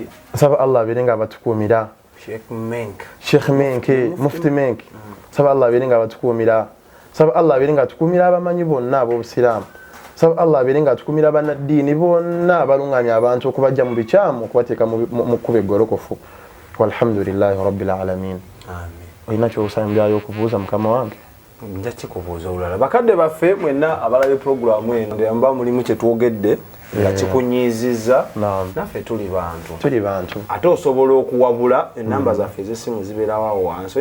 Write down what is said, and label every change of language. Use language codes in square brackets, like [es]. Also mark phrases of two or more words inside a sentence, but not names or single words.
[lg] Nsaba Allah abeere nga abatukuumira. Sheikh Menke, Mufti Menke. Saba Allah abeere nga abatukuumira. Saba Allah abeere nga atukuumira abamanyi bonna ab'obusiraamu. Saba Allah abeere nga atukuumira bannaddiini bonna abalungamya abantu okubajja mu bikyamu okubateeka mu kkubo eggolokofu. [ar] والحمد لله رب العالمين. [lg] Amin. Olina ky'osambyayo okubuuza mukama wange? Nja kikubuuza olulala. Bakadde baffe mwenna abalabye pulogulaamu eno yamba mulimu kye twogedde nga kikunyiizizza naffe tuli bantu ate osobola okuwabula enamba zaffe ez'essimu zibeerawo wansi.